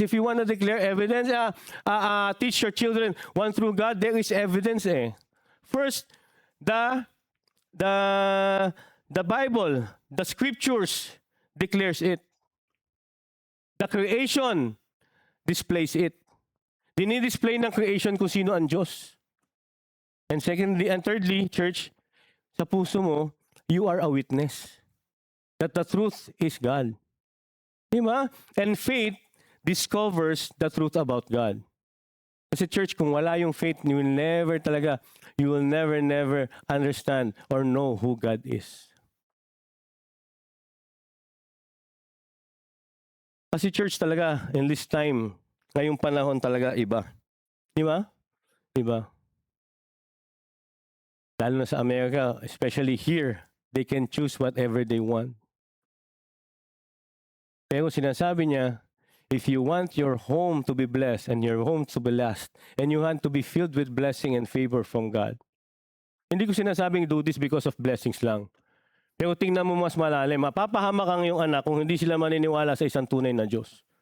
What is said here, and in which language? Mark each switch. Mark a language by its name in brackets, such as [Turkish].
[English] If you want to declare evidence, teach your children one true God, there is evidence eh. First, the Bible, the scriptures declares it. The creation displays it. [Filipino] Dinidisplay ng creation kung sino ang Diyos. [English] And secondly, and thirdly, church, [Filipino] sa puso mo, [English] you are a witness that the truth is God. Diba? And faith discovers the truth about God. Kasi church, [Filipino] kung wala yung [English] faith, you will never understand or know who God is. [Filipino] Kasi church talaga, [English] in this time, [Filipino] ngayong panahon talaga iba. Diba? Diba? Lalo na sa Amerika, [English] especially here, they can choose whatever they want. [Filipino] Pero sinasabi niya, [English] if you want your home to be blessed and your home to be last, and you want to be filled with blessing and favor from God, [Filipino] hindi ko sinasabing [English] do this because of blessings lang. [Filipino] Pero tingnan mo mas malalim, mapapahamak ang iyong anak kung hindi sila maniniwala sa isang tunay na Diyos.